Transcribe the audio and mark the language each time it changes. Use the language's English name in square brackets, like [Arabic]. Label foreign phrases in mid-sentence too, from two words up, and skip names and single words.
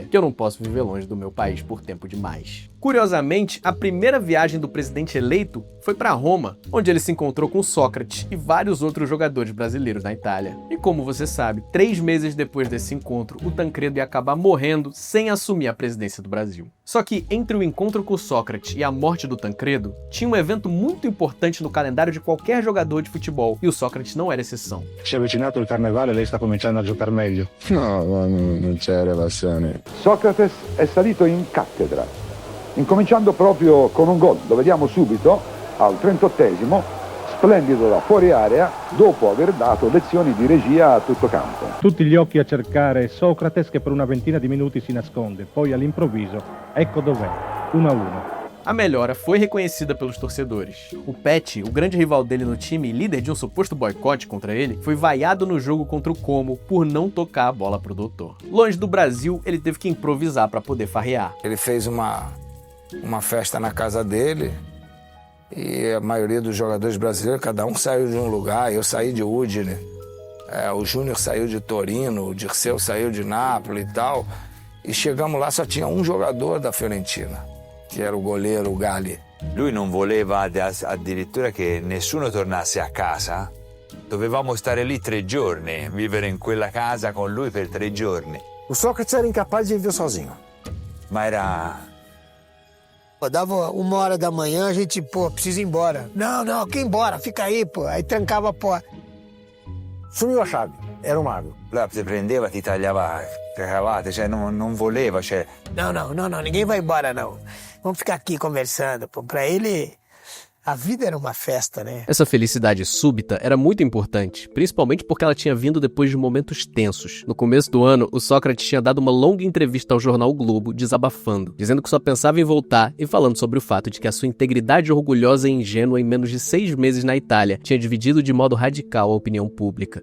[Portuguese] Que eu não posso viver longe do meu país por tempo demais. Curiosamente, a primeira viagem do presidente eleito foi para Roma, onde ele se encontrou com Sócrates e vários outros jogadores brasileiros na Itália. E como você sabe, 3 meses depois desse encontro, o Tancredo ia acabar morrendo sem assumir a presidência do Brasil. Só que entre o encontro com Sócrates e a morte do Tancredo, tinha um evento muito importante no calendário de qualquer jogador de futebol, e o Sócrates não era exceção. [Italian] Si è avvicinato il carnevale e lei sta cominciando a giocare meglio. No, non c'è relazione. Socrates è salito in cattedra, incominciando proprio con un gol, lo vediamo subito, al 38esimo, splendido da fuori area, dopo aver dato lezioni di regia a tutto campo. Tutti gli occhi a cercare Socrates che per una ventina di minuti si nasconde, poi all'improvviso, ecco dov'è, 1-1. [Portuguese] A melhora foi reconhecida pelos torcedores. O Pet, o grande rival dele no time e líder de um suposto boicote contra ele, foi vaiado no jogo contra o Como por não tocar a bola pro doutor. Longe do Brasil, ele teve que improvisar para poder farrear. Ele fez uma festa na casa dele e a maioria dos jogadores brasileiros, cada um saiu de um lugar. Eu saí de Udine, o Júnior saiu de Torino, o Dirceu saiu de Nápoles e tal. E chegamos lá, só tinha um jogador da Fiorentina, [Italian] che era il goleiro [Portuguese] Galli. [Italian] Lui non voleva addirittura che nessuno tornasse a casa. Dovevamo stare lì 3 giorni, vivere in quella casa con lui per 3 giorni. [Portuguese] O Sócrates era incapaz de viver sozinho. [Italian] Ma era... [Portuguese] Dava 1h da manhã, a gente, precisa ir embora. Não, que ir embora, fica aí, Aí trancava a porta. Sumiu a chave, era um mago. [Italian] Lá ti prendeva, ti tagliava le cravate, cioè non voleva, cioè... [Portuguese] Não, ninguém vai embora, não. Vamos ficar aqui conversando, Pra ele, a vida era uma festa, né? Essa felicidade súbita era muito importante, principalmente porque ela tinha vindo depois de momentos tensos. No começo do ano, o Sócrates tinha dado uma longa entrevista ao jornal o Globo, desabafando, dizendo que só pensava em voltar e falando sobre o fato de que a sua integridade orgulhosa e ingênua em menos de 6 meses na Itália tinha dividido de modo radical a opinião pública.